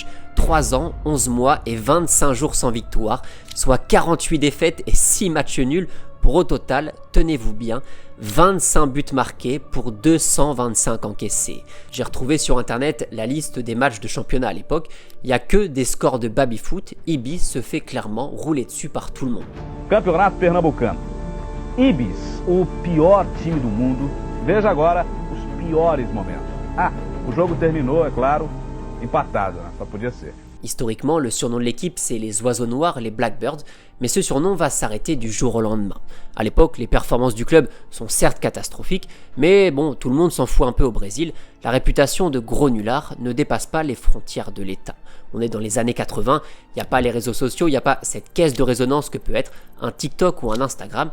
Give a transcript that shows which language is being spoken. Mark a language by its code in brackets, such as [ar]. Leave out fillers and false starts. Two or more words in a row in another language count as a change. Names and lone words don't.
[fr] 3 ans, 11 mois et 25 jours sans victoire, soit 48 défaites et 6 matchs nuls pour au total, tenez-vous bien, 25 buts marqués pour 225 encaissés. J'ai retrouvé sur internet la liste des matchs de championnat à l'époque, il n'y a que des scores de baby-foot, Ibis se fait clairement rouler dessus par tout le monde. [pt] Campeonato Pernambucano. Ibis, o pior time do mundo. Veja agora os piores momentos. Ah, o jogo terminou, é claro, empatado, né? Só podia ser. [fr] Historiquement, le surnom de l'équipe, c'est les oiseaux noirs, les Blackbirds, mais ce surnom va s'arrêter du jour au lendemain. À l'époque, les performances du club sont certes catastrophiques, mais bon, tout le monde s'en fout un peu au Brésil. La réputation de gros nullards ne dépasse pas les frontières de l'État. On est dans les années 80, il n'y a pas les réseaux sociaux, il n'y a pas cette caisse de résonance que peut être un TikTok ou un Instagram.